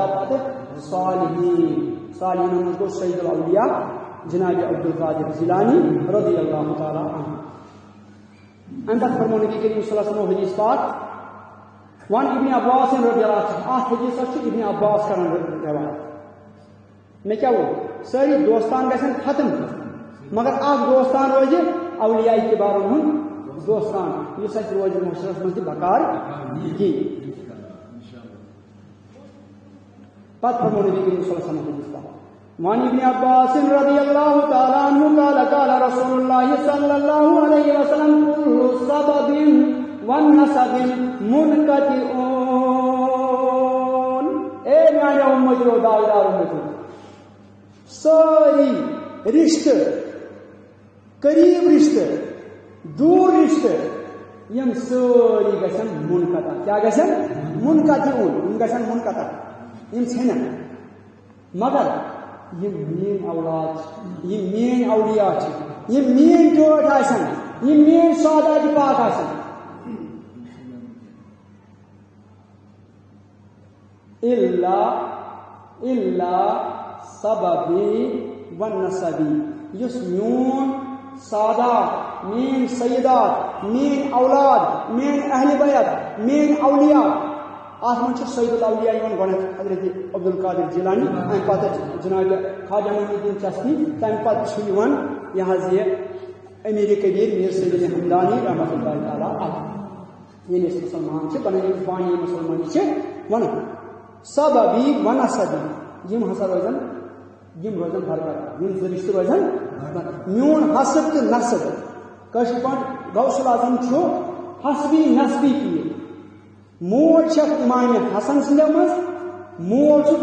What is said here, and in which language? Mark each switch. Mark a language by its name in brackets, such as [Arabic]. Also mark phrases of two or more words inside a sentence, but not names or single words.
[Kashmiri] پتہٕ صالحیٖنن منٛز گوٚو [Arabic] سید الاولیاء [Kashmiri] جناب عبدالقادر جیلانی [Arabic] رضی اللہ تعالیٰ عنہ [Kashmiri] امہِ پتہٕ فرمو نبی کریم [Arabic] صلی اللہ علیہ وسلم [Kashmiri] حدیث پاک وَن ابن عباس [Arabic] رضی اللہ عنہ [Kashmiri] اتھ حدیثس چھُ ابن عباس کران روایت مےٚ کیٛاہ ووٚن سٲری دوستان گژھن ختم مگر اکھ دوستان روزِ اولیاء کِبارن ہُنٛد دوستان یُس اَسہِ روزِ محشرس منٛز تہِ بکار یی پتہٕ فرمو نبی کریم صلی اللہ علیہ وسلم حدیث پاک [Arabic] وعن ابن عباس رضی اللہ تعالیٰ عنہ قال قال رسول اللہ صلی اللہ علیہ وسلم كل سبب والنسب منقطعون. [Kashmiri] اے میانیو امتیو داویدار امتیو ساری رشتہ قریب رشتہ دور رشتہ یم ساری گژھن منقطع کیا گژھن منقطع یم گژھن منقطع یم ژھنن مگر یم میٲنۍ اولاد یم میٲنۍ اولیاء چھِ یم میٲنۍ ٹٲٹھ آسن یم میٲنۍ سادات پاک آسن [Arabic] الا سببی و نسبی [Kashmiri] یس میون سادات مین سیدات مین اولاد مین اہل بیت مین اولیاء ات من [Arabic] سید الاولیاء [Kashmiri] گۄڈٕ حضرت عبدالقادر جیلانی امہ پتہٕ جناب خواجہ معین الدین چشتی تمہ پتہٕ چھُ یِوان یہ حظ یہ امیر کبیر میر سید ہمدانی [Arabic] رحمۃ اللہ تعالیٰ علیہ [Kashmiri] یعنی أسۍ مسلمان چھِ پنٕنۍ یِم بانی مسلمانی چھِ ونان [Arabic] سببی و نسبی [Kashmiri] یم ہسا روزن برقرار یم زٕ رشتہٕ روزن میون حسب تہٕ نسب کٲشِر پٲٹھۍ غوث العظم چھُ حسبی نسبی پیٖر مول چھکھ امام حسن سندِ منٛز مول چھُ